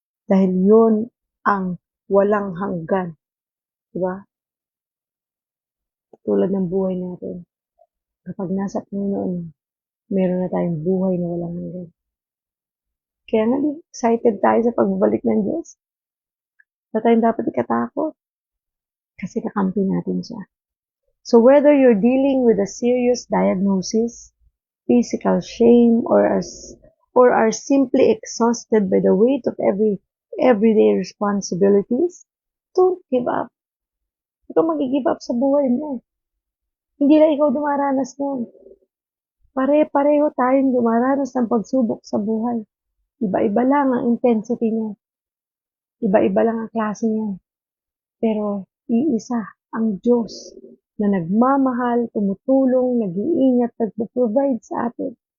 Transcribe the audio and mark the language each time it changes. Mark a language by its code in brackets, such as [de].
[tl] Dahil yun ang walang hanggan. Diba? Tulad ng buhay natin. Kapag nasa Panginoon, meron na tayong buhay na walang hanggan. Kaya nga, excited tayo sa pagbabalik ng Diyos. Wala tayong dapat ikatakot. Kasi kakampi natin siya. [en] So whether you're dealing with a serious diagnosis, physical shame, or are simply exhausted by the weight of everyday responsibilities, don't give up. [tl] Huwag kang mag-give up sa buhay mo. Hindi lang ikaw dumaranas nun. Pare-pareho tayong dumaranas ng pagsubok sa buhay. Iba-iba lang ang intensity niya. Iba-iba lang ang klase niya. Pero iisa ang Diyos na nagmamahal, tumutulong, nag-iingat, nagpo-provide sa atin.